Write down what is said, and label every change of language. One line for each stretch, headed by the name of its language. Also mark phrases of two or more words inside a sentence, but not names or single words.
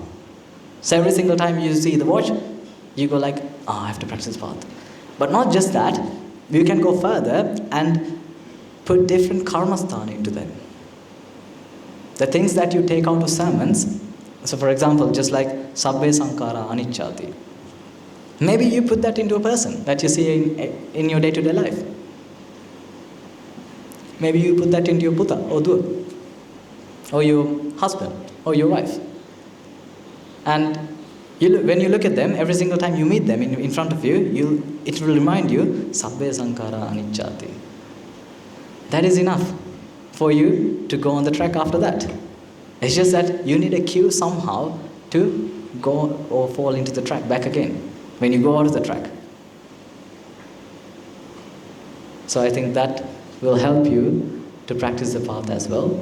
English: So every single time you see the watch, you go like, oh, I have to practice the path. But not just that, you can go further and put different karmasthana into them. The things that you take out of sermons, so for example, just like
Pali: sabbe sankara anicchati.
English: Maybe you put that into a person that you see in your day-to-day life. Maybe you put that into your puta or dua, or your husband, or your wife. And when you look at them, every single time you meet them in front of you, it will remind you,
Pali: sabbe sankara anicchati.
English: That is enough for you to go on the track after that. It's just that you need a cue somehow to go or fall into the track back again when you go out of the track. So I think that will help you to practice the path as well.